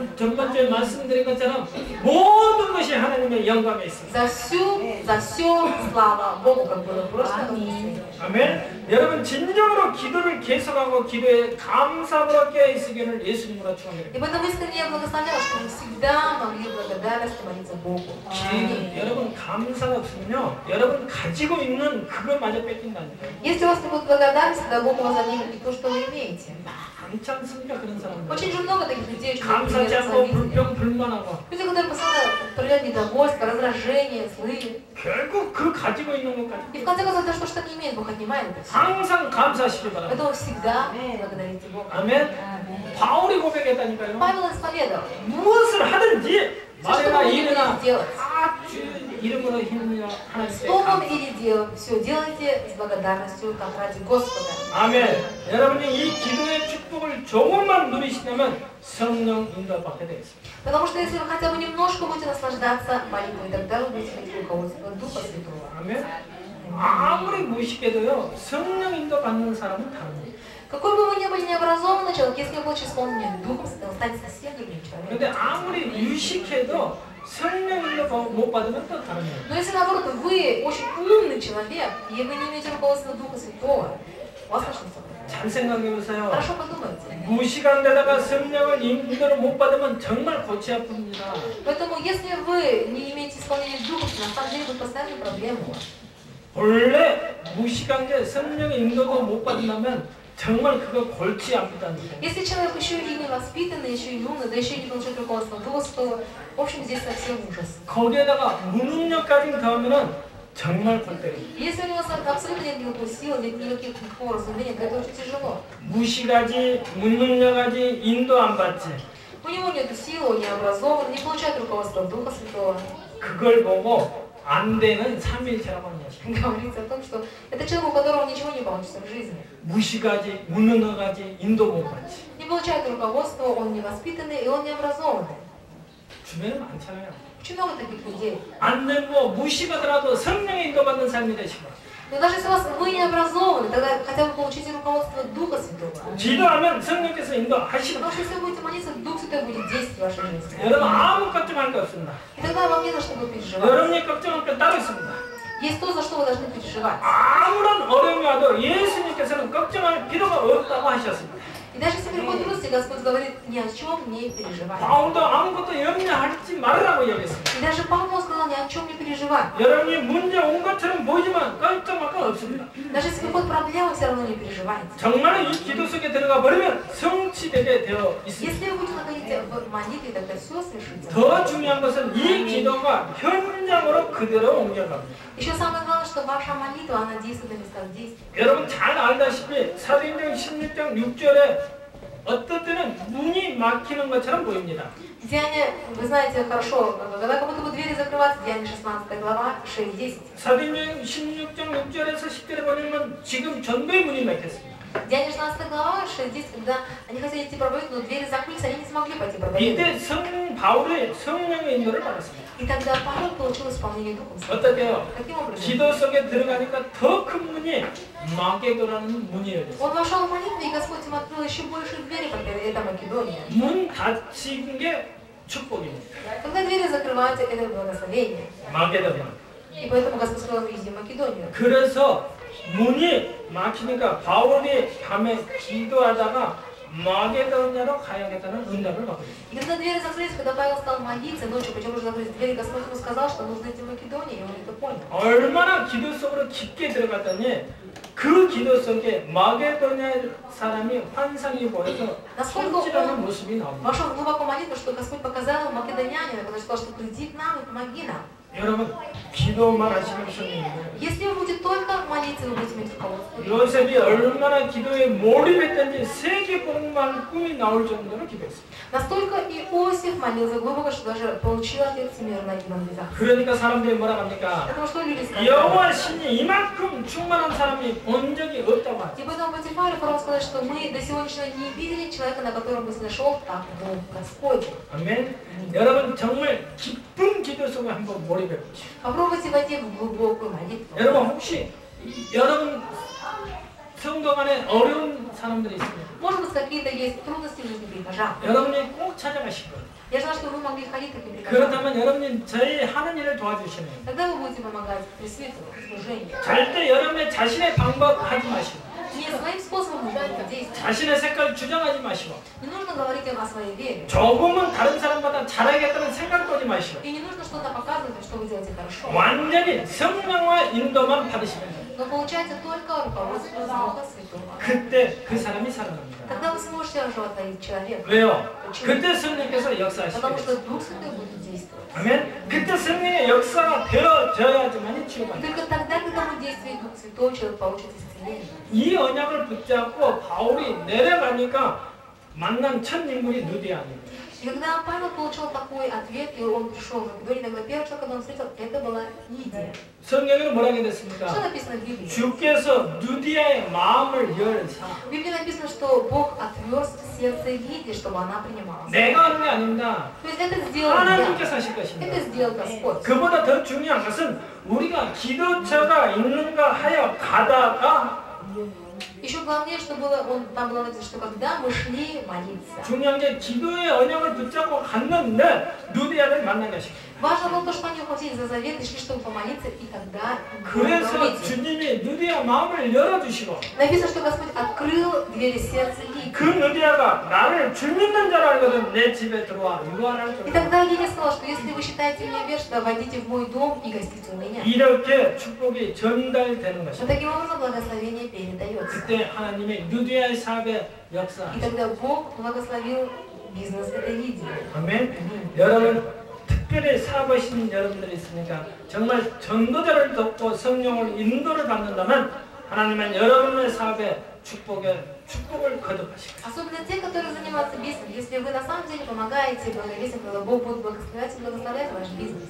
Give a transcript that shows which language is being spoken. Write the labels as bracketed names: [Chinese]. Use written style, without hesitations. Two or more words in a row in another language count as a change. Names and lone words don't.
[Korean] 전번주에 말씀드린 것처럼 모든 것이 하나님의 영광에 있습니다. [Russian] За все слава Богу, как было в прошлом. [Korean] 아멘. 여러분 진정으로 기도를 계속하고 기도에 감사로 깨어 있으기를 예수님으로 축원드립니다. [Russian] И поэтому искренне я благословляю, что мы всегда могли благодарность молиться Богу. [Korean] 여러분 감사가 없으면요, 여러분 가지고 있는 그것마저 뺏긴다니까. [Russian] Если у вас не будет благодарности, тогда Бог у вас отнимет то, что вы имеете. [Korean] 많지 않습니까 그런 사람들? [Russian] Очень же много таких людей, очень [Korean] 감사하지 않고 불평불만하고 [Russian] люди, которые постоянно проявляют недовольство, раздражение, злые. [Korean] 결국 그 가지고 있는 것까지 [Russian] И в конце концов, то, что не имеет, Бог отнимает это все. [Korean] 항상 감사하시기 바랍니다. [Russian] Поэтому всегда благодарите Бога. [Korean] 아멘. 바울이 고백했다니까요. [Russian] Павел исповедовал. [Korean] 무엇을 하든지 [Russian] Все, что [Korean] 말이나 [Russian] вы [Korean] 일이나 [Russian] будете делать, [Korean] 다 주의 이름으로 힘이여 하나님께 [Russian] Словом [Korean] 감사. [Russian] или делом, все делайте с благодарностью, как ради Господа. [Korean] 아멘. 여러분이 이 기도의 축복을 조금만 누리시다면 성령 인도받게 되겠습니다. [Russian] Потому что если вы хотя бы немножко будете наслаждаться молитвой, тогда вы будете иметь руководство Духа Святого. [Korean] 아멘. 아무리 무식해도요 성령 인도받는 사람은 다릅니다. [Russian] Какой бы вы ни были необразованный человек, если вы будете исполнен Духом Святым, станете совсем другим человеком. [Korean] 근데 아무리 유식해도 성령 인도 못 받으면 또 다릅니다. [Russian] Но если наоборот вы очень умный человек, и вы не имеете руководства Духа Святого, у вас начнется. [Korean] 잘 생각해 보세요. [Russian] Хорошо подумайте. [Korean] 무식한 데다가 성령을 인도를 못 받으면 정말 골치 아픕니다. [Russian] Поэтому если вы не имеете исполнения Духа, на самом деле будет постоянная проблема у вас. [Korean] 원래 무식한 게 성령의 인도도 못 받는다면 정말 그거 골치 아프다니까. [Russian] Если человек еще и не воспитанный, еще и не умный, да еще и не получает руководство Духа Святого, в общем, здесь совсем ужас. [Korean] 거기에다가 무능력까지 더하면은 정말 골때립니다. [Russian] Если у него абсолютно нет никакой силы, нет никакого разумения, то это очень тяжело. [Korean] 무식하지, 무능력하지, 인도 안 받지. [Russian] У него нет силы, он не образован, не получает руководства Духа Святого. [Korean] 그걸 보고 안 되는 삼일체라고 하는 것입니다. [Russian] Говорится о том, что это человек, у которого ничего не получится в жизни. [Korean] 무식하지, 무능력하지, 인도 못 받지. [Russian] Не получает руководства, он не воспитанный и он не образованный. [Korean] 주변에 많잖아요. [Russian] Очень много таких людей. [Korean] 안 되고 무식하더라도 성령의 인도 받는 삶이 되시고. [Russian] Но даже если вы не образованы, тогда хотя бы получите руководство Духа Святого. [Korean] 기도하면 성령께서 인도하시는 [Russian] Потому что если вы будете молиться, Дух Святой будет действовать в вашей жизни. [Korean] 여러분 아무 걱정할 거 없습니다. [Russian] И тогда вам не за что будет переживать. [Korean] 여러분이 걱정할 건 따로 있습니다. [Russian] Есть то, за что вы должны переживать. [Korean] 아무런 어려움이 와도 예수님께서는 걱정할 필요가 없다고 하셨습니다. [Russian] И даже если приходит трудности, Господь говорит, ни о чем не переживай. [Korean] 바울도 아무것도 염려하지 말으라고 얘기했습니다. [Russian] И даже Павел сказал, ни о чем не переживай. [Korean] 여러분이 문제 온 것처럼 보이지만 걱정할 건 없습니다. [Russian] Даже если приходят проблемы, все равно не переживайте. [Korean] 정말 이 기도 속에 들어가 버리면 성취되게 되어 있습니다. [Russian] Если вы будете находиться в молитве, тогда все совершится. [Korean] 더 중요한 것은 이 기도가 현장으로 그대로 옮겨갑니다. [Russian] Еще самое главное, что ваша молитва, она действует на местах действия. [Korean] 여러분 잘 알다시피 사도행전 16장 6절에 어떤 때는 문이 막히는 것처럼 보입니다. [Russian] Деяния, вы знаете хорошо, когда как будто бы двери закрываются, Деяния 16 глава, 6-10. [Korean] 사도행전 16장 6절에서 10절에 보면 지금 전도의 문이 막혔습니다. [Russian] Деяния 16 глава, 6-10, когда они хотели идти проповедовать, но двери закрылись, они не смогли пойти проповедовать. [Korean] 이때 바울의 성령의 인도를 받았습니다. [Russian] И тогда Павел получил исполнение Духом Святым. [Korean] 어떻게요? [Russian] Каким образом? [Korean] 기도 속에 들어가니까 더 큰 문이 마게도라는 문이 열렸어요. [Russian] Он вошел в молитву, и Господь ему открыл еще больше двери, как это Македония. [Korean] 문 닫힌 게 축복입니다. [Russian] Когда двери закрываются, это благословение. [Korean] 마게도냐. [Russian] И поэтому Господь сказал, иди в Македонию. [Korean] 그래서 문이 막히니까 바울이 밤에 기도하다가 마게도냐로 가야겠다는 응답을 받고 있습니다. [Russian] И когда двери закрылись, когда Павел стал молиться ночью, почему же закрылись двери, Господь ему сказал, что нужно идти в Македонию, и он это понял. [Korean] 얼마나 기도 속으로 깊게 들어갔더니 그 기도 속에 마게도냐 사람이 환상이 보여서 손질하는 모습이 나옵니다. [Russian] Вошел глубоко в молитву, что Господь показал ему македонянина, который сказал, что приди к нам и помоги нам. [Korean] 여러분 기도만 하시면 성령입니다. [Russian] Если вы будете только молиться, вы будете иметь руководство. [Korean] 요셉이 얼마나 기도에 몰입했던지 세계복음할 꿈이 나올 정도로 기도했습니다. [Russian] Настолько Иосиф молился глубоко, что даже получил ответ всемирной евангелизации. [Korean] 그러니까 사람들이 뭐라 합니까? [Russian] Потому что люди сказали. [Korean] 여호와 신이 이만큼 충만한 사람이 본 적이 없다고 하죠. [Russian] И поэтому Патифар и фараон сказали, что мы до сегодняшнего не видели человека, на котором бы сношел так Бог Господь. [Korean] 아멘. 여러분 정말 깊은 기도 속에 한번 몰입해 보시죠. [Russian] Попробуйте войти в глубокую молитву. [Korean] 여러분 혹시 여러분 성도 간에 어려운 사람들이 있습니다. [Russian] Может быть, какие-то есть трудности в жизни прихожан. [Korean] 여러분이 꼭 찾아가실 거예요. [Russian] Я знаю, что вы могли ходить к таким прихожанам. [Korean] 그렇다면 여러분이 저희 하는 일을 도와주시면 [Russian] Тогда вы будете помогать пресвитеру, служению. [Korean] 절대 여러분의 자신의 방법 하지 마시고 [Russian] Не своим способом нужно действовать. [Korean] 자신의 색깔 주장하지 마시고 [Russian] Не нужно говорить им о своей вере. [Korean] 조금은 다른 사람보다 잘하겠다는 생각도 하지 마시고 [Russian] И не нужно что-то показывать, что вы делаете хорошо. [Korean] 완전히 성령과 인도만 받으시면 돼요. [Russian] Но получайте только руководство Духа Святого. [Korean] 그때 그 사람이 살아납니다. [Russian] Тогда вы сможете оживотворить человека. [Korean] 왜요? 그때 성령께서 역사하시게 [Russian] Потому [Korean] 돼요. [Russian] что Дух Святой будет действовать. [Korean] 아멘. 그때 성령의 역사가 되어져야지만 [Russian] И [Korean] 치유가 돼요. [Russian] только тогда, когда вы действуете Дух Святой, человек получит исцеление. [Korean] 이 언약을 붙잡고 바울이 내려가니까 만난 첫 인물이 느디안입니다. [Russian] И когда Павел получил такой ответ, и он пришел в Македонию, тогда первый человек, когда он встретил, это была Лидия. [Korean] 성경에는 뭐라고 [Russian] Что [Korean] 됐습니까? [Russian] написано в Библии? [Korean] 주께서 누디아의 마음을 열사. [Russian] В Библии написано, что Бог отверз сердце Лидии, чтобы она принимала. [Korean] 내가 하는 게 아닙니다. [Russian] То есть это сделал я. [Korean] 하나님께서 하실 것입니다. [Russian] Это сделал Господь. [Korean] 그보다 더 중요한 것은 우리가 기도처가 있는가 하여 가다가 [Russian] Еще главнее, что было, там было написано, что когда мы шли молиться. [Korean] 중요한 게 기도의 언약을 붙잡고 갔는데 누디아를 만난 것입니다. [Russian] Важно было то, что они ухватились за завет и шли, чтобы помолиться, и тогда [Korean] 그래서 주님이 누디아 마음을 열어주시고 [Russian] написано, что Господь открыл двери сердца Лидии. [Korean] 그 누디아가 나를 주 믿는 자라 알거든 내 집에 들어와 유한할 [Russian] И [Korean] 줄 [Russian] тогда Лидия сказала, что если вы считаете меня вершиной, войдите в мой дом и гостите у меня. [Korean] 이렇게 축복이 전달되는 [Russian] Но [Korean] 것입니다. [Russian] таким образом благословение передается. [Korean] 그때 하나님의 누디아의 사업에 역사. [Russian] И тогда Бог благословил бизнес этой Лидии. [Korean] 아멘. 여러분 특별히 사업하시는 여러분들이 있으니까 정말 전도자를 돕고 성령을 인도를 받는다면 하나님은 여러분의 사업에 축복을 거듭하실 것입니다. [Russian] Особенно те, которые занимаются бизнесом. Если вы на самом деле помогаете благовестию, тогда Бог будет благословлять ваш бизнес.